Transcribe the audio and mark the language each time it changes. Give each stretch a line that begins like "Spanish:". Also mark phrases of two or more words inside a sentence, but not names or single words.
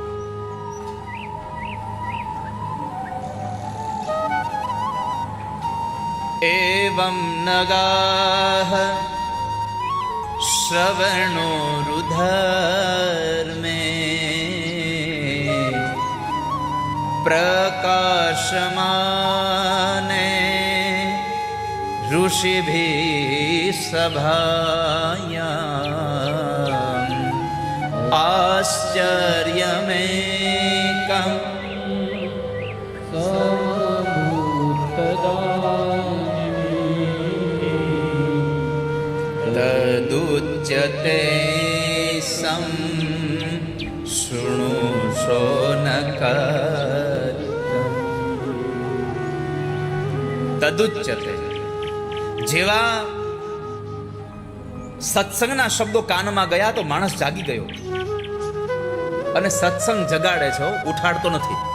Sanskrit: એવં નગાહ શ્રવણો રુધર્મે પ્રકાશમાને ऋषिभिः सभायाम् आश्चर्यमेकम् तदुच्यते सं शृणुषो नक તદુચ્યતે.
Gujarati: જેવા સત્સંગના શબ્દો કાનમાં ગયા તો માણસ જાગી ગયો. અને સત્સંગ જગાડે છે, ઉઠાડતો નથી.